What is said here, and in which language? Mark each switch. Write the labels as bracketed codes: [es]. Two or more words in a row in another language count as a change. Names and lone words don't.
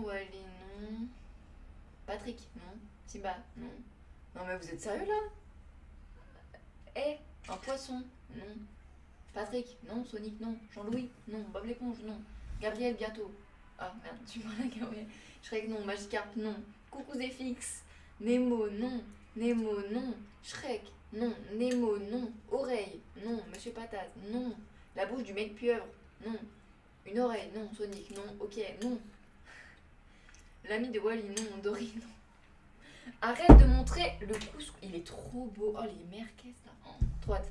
[fr] Wally, non. Patrick, non. Simba, non. Non, mais vous êtes sérieux là? Un poisson, non. Patrick, non. Sonic, non. Jean-Louis, non. Bob l'éponge, non. Gabriel, bientôt. Ah merde, tu vois la Gabriel. Shrek, non. Magikarp, non. Coucou Zéfix. Nemo, non. Nemo, non. Shrek, non. Nemo, non. Oreille, non. Monsieur Patate, non. La bouche du mec pieuvre, non. Une oreille, non. Sonic, non. Ok, non. L'ami de Wally, non. Dory, non. Arrête de montrer le couscous. Il est trop beau. Oh, les merguez là. Oh, trop hâte.